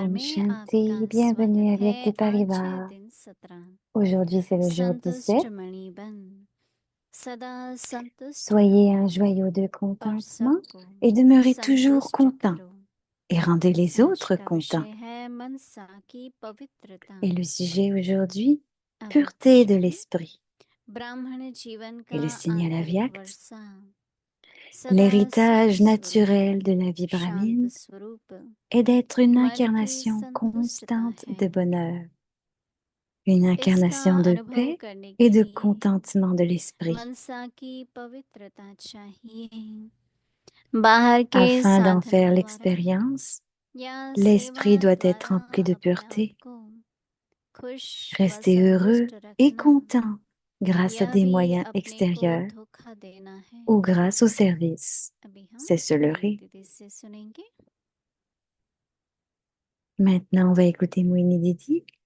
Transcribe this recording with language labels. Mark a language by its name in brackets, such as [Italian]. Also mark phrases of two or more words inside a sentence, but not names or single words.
[Hindi] Om में आपका Shanti. Bienvenue स्वागत [French] à [Hindi] है। Vyakti आज है Parivar. दिन 17। [French] Aujourd'hui, c'est le jour 17. [Hindi] संतुष्ट मणिबन, सदा संतुष्ट [French] Soyez [Hindi] रहो [French] un joyau de [Hindi] और [French] contentement [Hindi] सबको [French] et demeurez toujours [Hindi] संतुष्ट [French] content. [Hindi] करो। [French] et rendez les [Hindi] आज [French] autres [Hindi] का [French] contents. [Hindi] विषय है मनसा की पवित्रता। [French] Et le sujet aujourd'hui, [Hindi] अभी [French] pureté de [Hindi] प्रश्न है, [French] l'esprit. [Hindi] ब्राह्मण जीवन [French] Et [Hindi] का [French] le signal [Hindi] आंतरिक [French] avyakt, [Hindi] वर्षा सदा [French] l'héritage [Hindi] सत स्वरूप [French] naturel de la vie [Hindi] शांत [French] brahmine [Hindi] स्वरूप [French] est d'être une [Hindi] मन की [French] incarnation [Hindi] संतुष्टता [French] constante [Hindi] है। [French] de bonheur, une [Hindi] इसका [French] incarnation de [Hindi] अनुभव [French] paix [Hindi] करने [French] et [Hindi] के [French] de [Hindi] लिए [French] contentement de l'esprit. [Hindi] मनसा की पवित्रता चाहिए। बाहर के [French] Afin d'en [Hindi] साधनों [French] faire [Hindi] द्वारा [French] l'expérience, [Hindi] या [French] l'esprit [Hindi] सेवा [French] doit être [Hindi] द्वारा [French] rempli de [Hindi] अपने आप [French] pureté, [Hindi] को खुश व [French] rester heureux [Hindi] संतुष्ट [French] et [Hindi] रखना, [French] content grâce à [Hindi] यह [French] des [Hindi] भी [French] moyens [Hindi] अपने को [French] extérieurs [Hindi] धोखा देना है। [French] ou grâce au service. [Hindi] अभी हम [French] C'est se [Hindi] मोहिनी [French] leurrer. [Hindi] दीदी से सुनेंगे। [French] Maintenant, on va écouter Moini Didi.